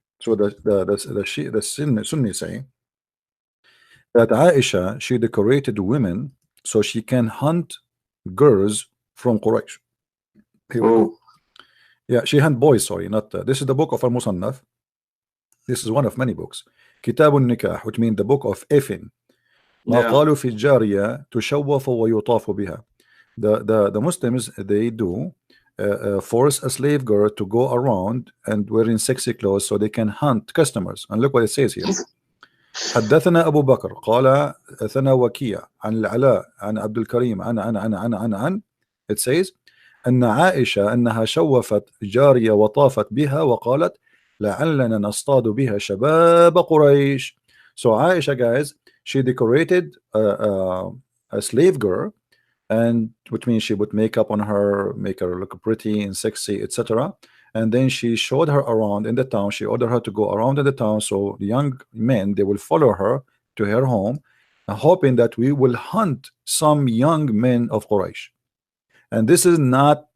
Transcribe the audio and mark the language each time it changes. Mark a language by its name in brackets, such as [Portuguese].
[English] So the Sunni say that Aisha, she decorated women so she can hunt girls from Quraysh. Yeah, she hunt boys. Sorry, not this is the book of Al-Musannaf. This is one of many books. Kitab al-Nikah, which means the book of effing. [Arabic] ما قالوا في الجارية تشوف ويطاف بها. [English] The Muslims, they do force a slave girl to go around and wearing sexy clothes so they can hunt customers. And look what it says here. [Arabic] حدثنا أبو بكر قال ثنا وكيع عن العلاء عن عبد الكريم عن [English] it says [Arabic] أن عائشة أنها شوفت جارية وطافت بها وقالت لعلنا نصطاد بها شباب قريش. [English] So Aisha, guys, she decorated a slave girl, and which means she put makeup on her, make her look pretty and sexy, etc. And then she showed her around in the town. She ordered her to go around in the town, so the young men, they will follow her to her home, hoping that we will hunt some young men of Quraysh. And this is not